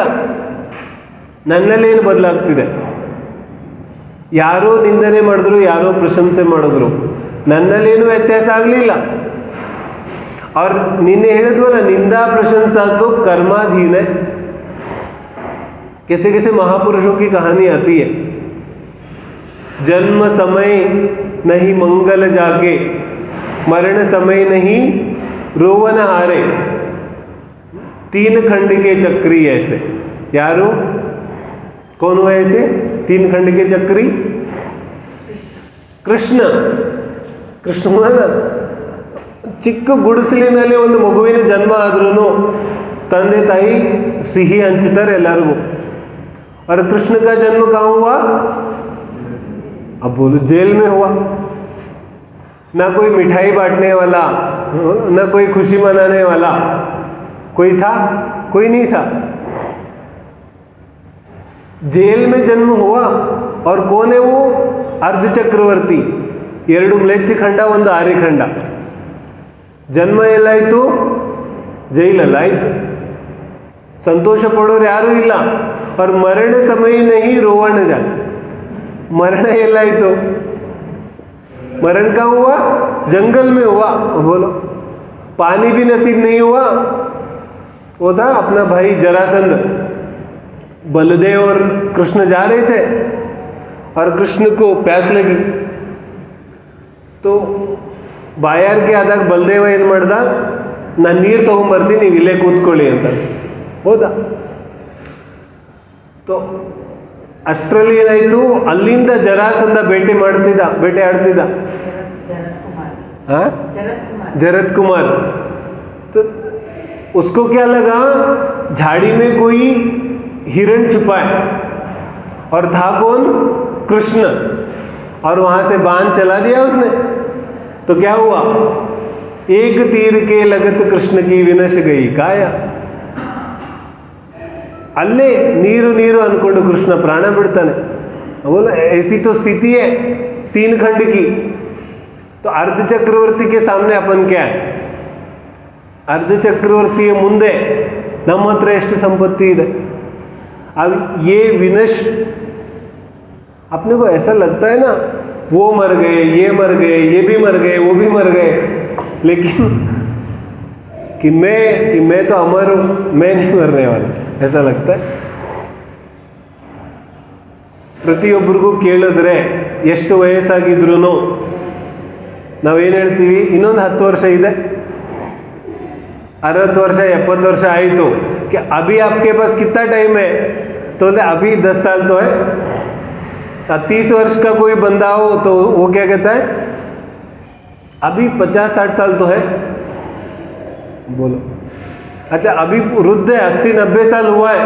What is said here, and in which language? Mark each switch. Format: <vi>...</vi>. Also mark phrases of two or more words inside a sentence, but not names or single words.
<kn>ನನ್ನಲ್ಲೇನು ಬದಲಾಗ್ತಿದೆ? ಯಾರೋ ನಿಂದನೆ ಮಾಡಿದ್ರು, ಯಾರೋ ಪ್ರಶಂಸೆ ಮಾಡಿದ್ರು, ನನ್ನಲ್ಲೇನು ವ್ಯತ್ಯಾಸ ಆಗಲಿಲ್ಲ. और ನಿನ್ನೆ ಹೇಳಿದ್ವಲ್ಲ,</kn> <hi>निंदा प्रशंसा तो कर्माधीन है. कैसे कैसे महापुरुषों की कहानी आती है. जन्म समय नहीं मंगल जागे, मरण समय नहीं रोवन हारे. 3 खंड के चक्री ऐसे. यारो कौन हुआ ऐसे 3 खंड के चक्री?</hi> <kn>ಕೃಷ್ಣ. ಕೃಷ್ಣ ಚಿಕ್ಕ ಗುಡಿಸಲಿನಲ್ಲಿ ಒಂದು ಮಗುವಿನ ಜನ್ಮ ಆದ್ರೂ ತಂದೆ ತಾಯಿ ಸಿಹಿ ಹಂಚುತ್ತಾರೆ ಎಲ್ಲರಿಗೂ.</kn> <hi>और कृष्ण का जन्म कहाँ हुआ? अब बोलो जेल में हुआ. ना कोई मिठाई बांटने वाला, ना कोई खुशी मनाने वाला. कोई था? कोई नहीं था। जेल में जन्म हुआ, और कौन है वो? अर्ध चक्रवर्ती।</hi> <kn>2 ಮ್ಲೇಚ್ಛ ಖಂಡ, 1 ಆರ್ಯಖಂಡ. ಜನ್ಮ ಎಲ್ಲಾಯ್ತು? ಜೈಲಲ್ಲಾಯ್ತು. ಸಂತೋಷ ಪಡೋರು ಯಾರೂ ಇಲ್ಲ.</kn> <hi>और मरण समय नहीं रोवण जा. मरण ಎಲ್ಲಾಯ್ತು? मरण कहाँ हुआ? जंगल में हुआ. बोलो, पानी भी नसीब नहीं हुआ. वो था अपना भाई जरासंध. बलदेव और कृष्ण जा रहे थे, और कृष्ण को प्यास लगी.</hi> <kn>तो ಬಾಯಾರಿಕೆ ಆದಾಗ ಬಲದೇವ ಏನು ಮಾಡ್ದ? ನಾನು ನೀರು ತಗೊಂಬರ್ತೀನಿ, ನೀವು ಇಲ್ಲೇ ಕೂತ್ಕೊಳ್ಳಿ ಅಂತ. ಹೌದಾ? तो ಅಷ್ಟರಲ್ಲಿ ಏನಾಯಿತು? ಅಲ್ಲಿಂದ ಜರಾಸಂಧ ಬೇಟೆ ಆಡ್ತಿದ್ದ.</kn> <hi>जरत कुमार. तो उसको क्या लगा? झाड़ी में कोई हिरण छिपा है, और था कौन? कृष्ण. और वहां से बाण चला दिया उसने. तो क्या हुआ? एक तीर के लगत कृष्ण की विनश गई काया.</hi> <kn>ಅಲ್ಲೇ ನೀರು ನೀರು ಅನ್ಕೊಂಡು ಕೃಷ್ಣ ಪ್ರಾಣ ಬಿಡ್ತಾನೆ.</kn> <hi>बोलो, ऐसी तो स्थिति है 3 खंड की. तो अर्ध चक्रवर्ती के सामने अपन क्या है? अर्ध चक्रवर्ती</hi> <kn>ಮುಂದೆ ನಮ್ಮ ಹತ್ರ ಎಷ್ಟು ಸಂಪತ್ತಿ ಇದೆ.</kn> <hi>अब ये विनश, अपने को ऐसा लगता है ना, वो मर गए, ये मर गए, ये भी मर गए, वो भी मर गए, लेकिन कि मैं तो अमर हूं, मैं नहीं मरने वाला, ऐसा लगता है.</hi> <kn>ಪ್ರತಿಯೊಬ್ಬರಿಗೂ ಕೇಳಿದ್ರೆ ಎಷ್ಟು ವಯಸ್ಸಾಗಿದ್ರು ನಾವೇನು ಹೇಳ್ತೀವಿ? ಇನ್ನೊಂದು 10 ವರ್ಷ ಇದೆ, 60 ವರ್ಷ 70 ವರ್ಷ ಆಯಿತು.</kn> <hi>कि अभी आपके पास कितना टाइम है? तो अभी 10 साल तो है. 30 वर्ष का कोई बंदा हो तो वो क्या कहता है? अभी 50-60 साल तो है. बोलो, अच्छा अभी वृद्ध है, 80-90 साल हुआ है.</hi>